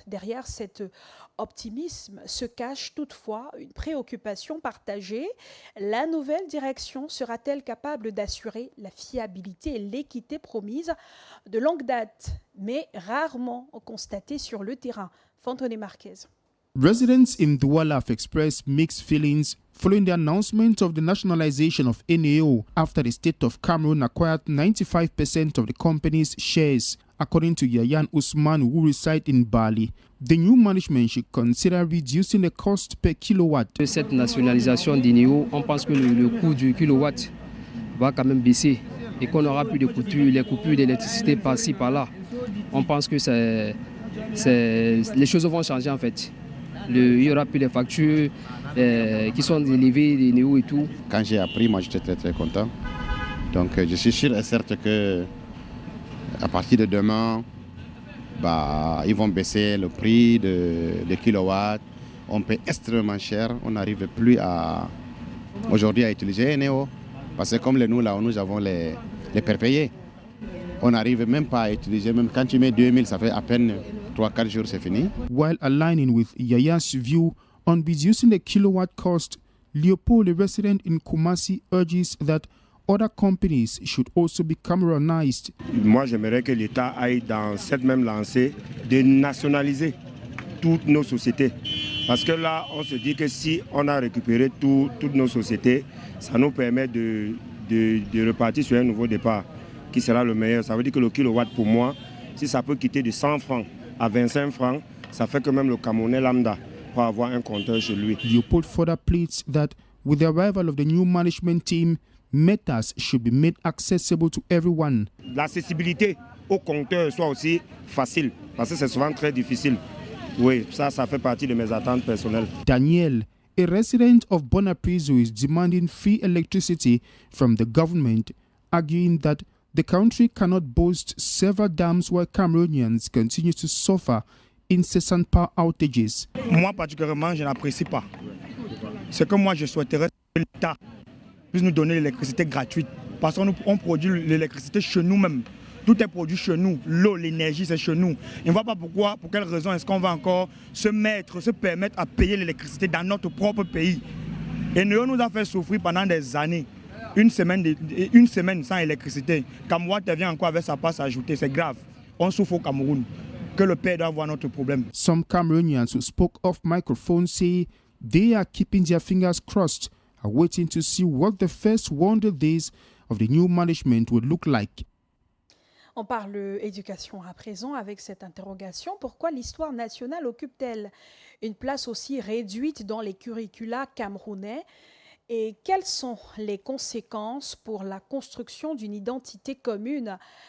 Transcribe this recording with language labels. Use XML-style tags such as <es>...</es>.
<fr>Derrière cet optimisme se cache toutefois une préoccupation partagée. La nouvelle direction sera-t-elle capable d'assurer la fiabilité et l'équité promise de longue date, mais rarement constatée sur le terrain? Fantoné Marquez.</fr> <en>Residents in Douala have expressed mixed feelings following the announcement of the nationalization of NAO after the state of Cameroon acquired 95% of the company's shares. According to Yayan Usman, who reside in Bali, the new management should consider reducing the cost per kilowatt.</en> <fr>Cette nationalisation d'NAO, on pense que le coût du kilowatt va quand même baisser et qu'on n'aura plus de coupures, les coupures d'électricité par-ci, par-là. On pense que les choses vont changer en fait. Il y aura plus de factures qui sont élevées, des NAO et tout. Quand j'ai appris, moi j'étais très content. Donc je suis sûr et certain que à partir de demain, ils vont baisser le prix de kilowatts. On paie extrêmement cher. On n'arrive plus aujourd'hui à utiliser NAO. Parce que comme nous avons les prépayés. On n'arrive même pas à utiliser. Même quand tu mets 2000, ça fait à peine 3-4 jours, c'est fini.</fr> <en>While aligning with Yaya's view on reducing the kilowatt cost, Leopold, a resident in Kumasi, urges that other companies should also be Cameroonized.</en> <fr>Moi, j'aimerais que l'État aille dans cette même lancée de nationaliser toutes nos sociétés. Parce que là, on se dit que si on a récupéré toutes nos sociétés, ça nous permet de repartir sur un nouveau départ qui sera le meilleur. Ça veut dire que le kilowatt, pour moi, si ça peut quitter de 100 francs à 25 francs, ça fait que même le Camerounais lambda peut avoir un compteur chez lui.</fr> <en>Leopold further pleads that with the arrival of the new management team, metas should be made accessible to everyone.</en> <fr>L'accessibilité au compteur soit aussi facile, parce que c'est souvent très difficile. Oui, ça fait partie de mes attentes personnelles.</fr> <en>Daniel, a resident of Bonapriso, is demanding free electricity from the government, arguing that the country cannot boast several dams while Cameroonians continue to suffer incessant power outages.</en> <fr>Moi, particulièrement, je n'apprécie pas. Ce que moi, je souhaiterais, que l'État puisse nous donner l'électricité gratuite. Parce qu'on produit l'électricité chez nous-mêmes. Tout est produit chez nous. L'eau, l'énergie, c'est chez nous. Et on ne voit pas pourquoi, pour quelle raison est-ce qu'on va encore se permettre à payer l'électricité dans notre propre pays. Et nous a fait souffrir pendant des années. Une semaine sans électricité. Kamwa vient encore avec sa passe ajoutée. C'est grave. On souffre au Cameroun. Que le père doit voir notre problème.</fr> <en>Some Cameroonians who spoke off microphone say they are keeping their fingers crossed, are waiting to see what the first 100 days of the new management would look like.</en> <fr>On parle éducation à présent avec cette interrogation. Pourquoi l'histoire nationale occupe-t-elle une place aussi réduite dans les curricula camerounais? Et quelles sont les conséquences pour la construction d'une identité commune?</fr>